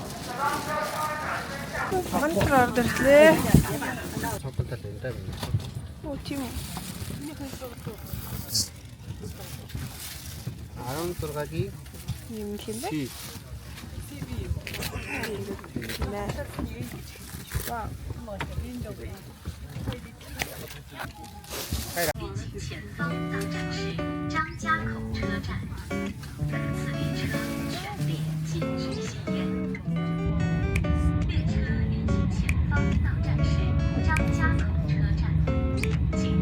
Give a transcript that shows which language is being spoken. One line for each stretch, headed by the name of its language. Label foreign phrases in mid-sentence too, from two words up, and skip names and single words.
Mongolian: Вагонд ороод ирлээ. Цогцолтой энэ даа. Оо тийм. 16-гийн юм юм бэ? Вау.
Chinese: 前方到站是张家口车站，本次列车全列禁止吸烟。列车运行前方到站是张家口车站，请